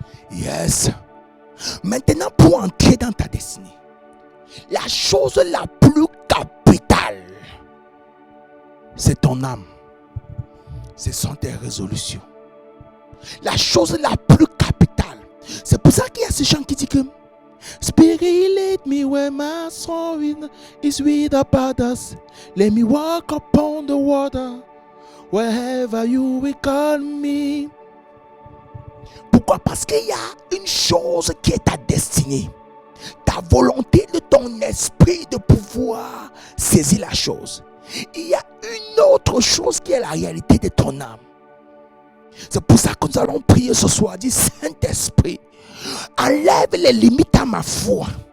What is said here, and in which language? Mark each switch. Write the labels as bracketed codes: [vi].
[fr] Yes. Maintenant, pour entrer dans ta destinée, la chose la plus capitale, c'est ton âme. Ce sont tes résolutions. La chose la plus capitale. C'est pour ça qu'il y a ce chant qui dit que [en] Spirit, lead me where my soul is with about us. Let me walk upon the water wherever you will call me. [fr] Pourquoi? Parce qu'il y a une chose qui est ta destinée. Ta volonté de ton esprit de pouvoir saisir la chose. Il y a une autre chose qui est la réalité de ton âme. C'est pour ça que nous allons prier ce soir. Dis, Saint-Esprit, enlève les limites à ma foi.